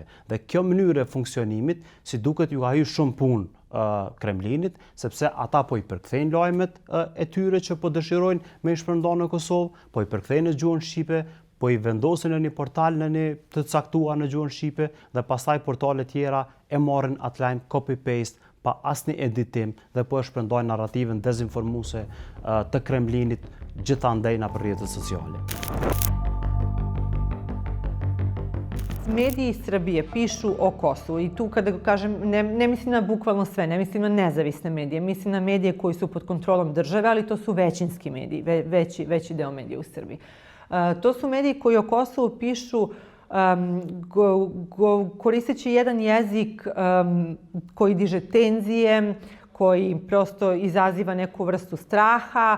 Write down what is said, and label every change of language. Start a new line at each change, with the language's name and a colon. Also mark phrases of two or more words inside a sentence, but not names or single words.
Albanian: Dhe kjo mënyrë e funksionimit, si duket, ju ka hyrë shumë punë Kremlinit, sepse ata po i përkthejnë lajmet e tyre që po dëshirojnë me i shpërndajnë në Kosovë, po i përkthejnë në gjuhën shqipe, po i vendosin në një portal në një të caktuar në gjuhën shqipe dhe pastaj portale tjera e marrin atë lajm copy-paste pa asnjë editim dhe po e shpërndajnë narrativën dezinformuese të Kremlinit gjithandej në rrjetet sociale.
Serbian: mediji Srbije pišu o Kosovu, i tu kada kažem, ne mislim na bukvalno sve, ne mislim na nezavisne medije, mislim na medije koji su pod kontrolom države, ali to su većinski mediji, veći deo medija u Srbiji. To su mediji koji o Kosovu pišu koristeći jedan jezik koji diže tenzije, koji prosto izaziva neku vrstu straha.